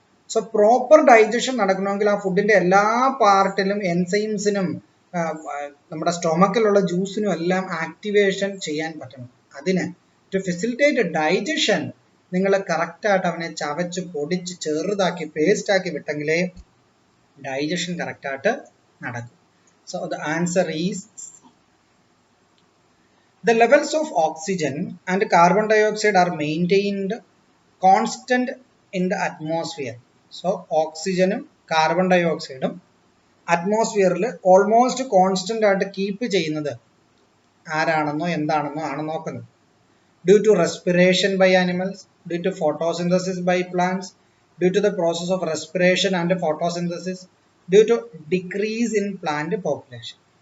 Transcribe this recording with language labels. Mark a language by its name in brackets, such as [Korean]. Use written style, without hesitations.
[Malayalam] So proper digestion നടക്കണമെങ്കിൽ ആ ഫുഡിന്റെ എല്ലാ പാർട്ടിലും എൻസൈംസിനും നമ്മുടെ സ്റ്റൊമക്കിലുള്ള ജ്യൂസിനും എല്ലാം ആക്ടിവേഷൻ ചെയ്യാൻ പറ്റണം. അതിന് [English] to facilitate digestion [Malayalam] നിങ്ങൾ കറക്റ്റായിട്ട് അവനെ ചവച്ച് പൊടിച്ച് ചെറുതാക്കി പേസ്റ്റാക്കി വിട്ടെങ്കിലേ ഡൈജഷൻ കറക്റ്റായിട്ട് നടക്കും. [English] So the answer is the levels of oxygen and carbon dioxide are maintained constant in the atmosphere. [Malayalam] So oxygen carbon dioxide അറ്റ്മോസ്ഫിയറിൽ almost constant ആയിട്ട് കീപ്പ് ചെയ്യുന്നത് ആരാണെന്നോ എന്താണെന്നോ ആണ് നോക്കുന്നത്. [English] Due to respiration by animals, due to photosynthesis by plants, due to the process of respiration and photosynthesis, due to decrease in plant population.